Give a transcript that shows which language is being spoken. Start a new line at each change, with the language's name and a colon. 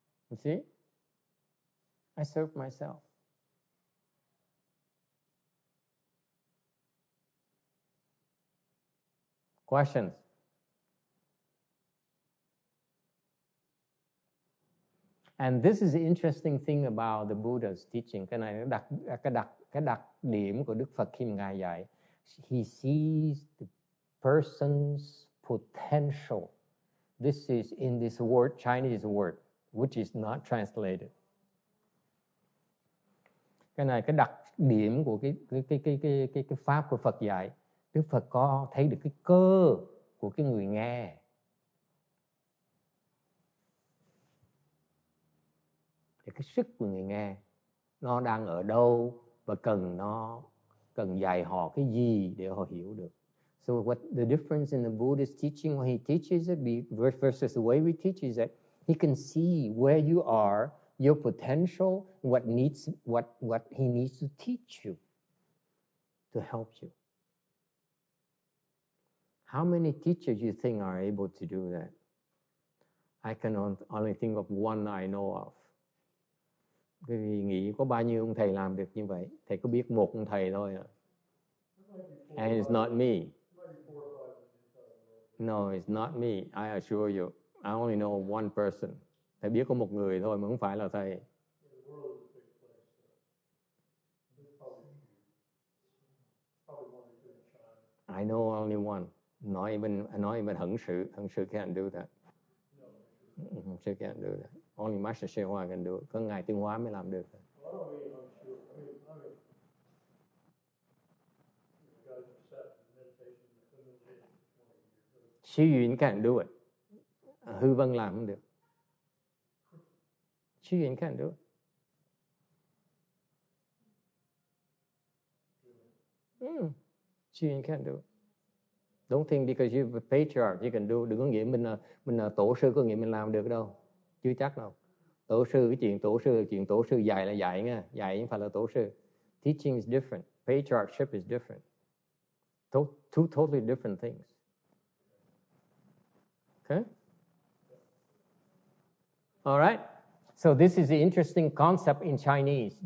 English: You see? I serve myself. Questions? And this is the interesting thing about the Buddha's teaching.
Vietnamese: Cái này cái đặc điểm của Đức Phật khi mà Ngài dạy.
English: He sees the person's potential. This is in this word, Chinese word, which is not translated.
Vietnamese: Cái này cái đặc điểm của cái pháp của Phật dạy. Đức Phật có thấy được cái cơ của cái người nghe. Thì cái sức của người nghe nó đang ở đâu và cần dạy họ cái gì để họ hiểu được.
English: So what the difference in the Buddhist teaching when he teaches it versus the way we teach is that he can see where you are, your potential, what he needs to teach you to help you. How many teachers you think are able to do that? I can only think of one I know of.
Vietnamese: Vì nghĩ có bao nhiêu ông thầy làm được như vậy? Thầy có biết một ông thầy thôi à?
English: And it's not me. No, it's not me. I assure you. I only know one person.
Vietnamese: Thầy biết có một người thôi mà không phải là thầy.
English: I know only one. Not even Heart Sutra can't do that. Heart Sutra can't do that. Only Master Shri Hoa can do it.
Vietnamese: Có Ngài Tương Hóa mới làm được.
English: Xu Yun can't do it.
Vietnamese: Hư Vân làm không được.
English: Xu Yun can't do it. Xu Yun can't do it. Don't think because you're a patriarch you can do.
Vietnamese: Đừng có nghĩ mình là tổ sư có nghĩa mình làm được đâu. Chưa chắc đâu. Tổ sư, cái chuyện tổ sư dạy là dạy nha. Dạy không phải là tổ sư.
English: Teaching is different. Patriarchship is different. Two totally different things. Okay? All right. So this is the interesting concept in Chinese.